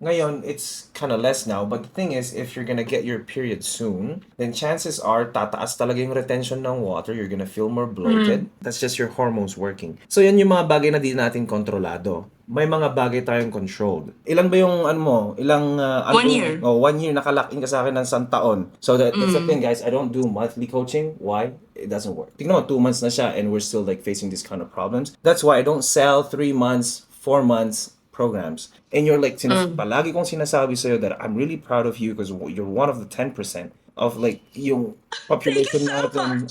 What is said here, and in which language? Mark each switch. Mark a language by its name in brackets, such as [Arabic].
[English] Ngayon, it's kind of less now. But the thing is, if you're gonna get your period soon, then chances are, [Filipino] tataas talaga yung retention ng water. [English] You're gonna feel more bloated. That's just your hormones working. [Filipino] So, yan yung mga bagay na di natin kontrolado. May mga bagay tayong controlled. Ilan ba yung, ilang... [English] 1 year. [Filipino] 1 year, nakalaking ka sa akin ng isang taon. [English] So, that's the thing, guys. I don't do monthly coaching. Why? It doesn't work. [Filipino] Tingnan mo, 2 months na siya [English] and we're still like facing this kind of problems. That's why I don't sell 3 months, 4 months programs. And you're like, [Filipino] palagi kong sinasabi sa'yo [English] that I'm really proud of you because you're one of the 10% of like [Filipino] yung population natin.